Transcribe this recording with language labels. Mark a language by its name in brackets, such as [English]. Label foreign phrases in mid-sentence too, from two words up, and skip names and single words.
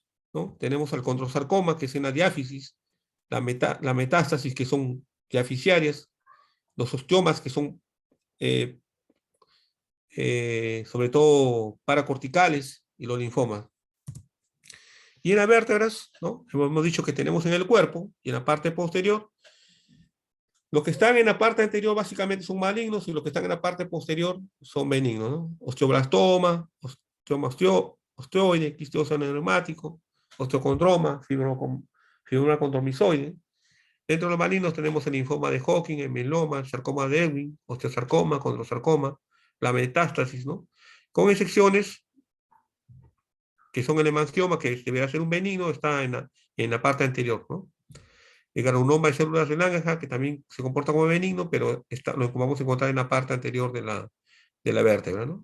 [Spanish] Tenemos el condrosarcoma, que es en la diáfisis, la metástasis, que son diaficiarias, los osteomas que son eh, sobre todo paracorticales y los linfomas. Y en las vértebras, ¿no? Hemos dicho que tenemos en el cuerpo y en la parte posterior. Los que están en la parte anterior básicamente son malignos y los que están en la parte posterior son benignos, ¿no? Osteoblastoma, osteoma osteoide, quiste óseo neumático, osteocondroma, fibroma condromisoide. Dentro de los malignos tenemos el linfoma de Hodgkin, el mieloma, el sarcoma de Ewing, osteosarcoma, condrosarcoma, la metástasis, ¿no? Con excepciones que son el hemangioma, que debería ser un benigno, está en la parte anterior, ¿no? El granuloma de células de Langerhans, que también se comporta como benigno, pero lo vamos a encontrar en la parte anterior de la vértebra, ¿no?